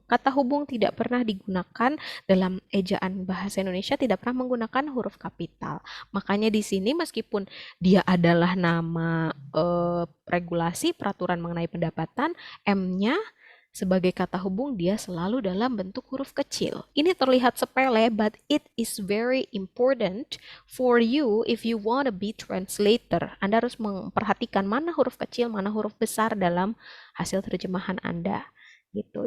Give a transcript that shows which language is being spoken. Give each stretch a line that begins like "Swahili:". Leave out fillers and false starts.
Indonesian: Kata hubung tidak pernah digunakan dalam ejaan bahasa Indonesia, tidak pernah menggunakan huruf kapital. Makanya di sini meskipun dia adalah nama regulasi peraturan mengenai pendapatan, M-nya sebagai kata hubung dia selalu dalam bentuk huruf kecil. Ini terlihat sepele,
English: but it is very important for you if you want to be translator.
Indonesian: Anda harus memperhatikan mana huruf kecil, mana huruf besar dalam hasil terjemahan Anda. Gitu.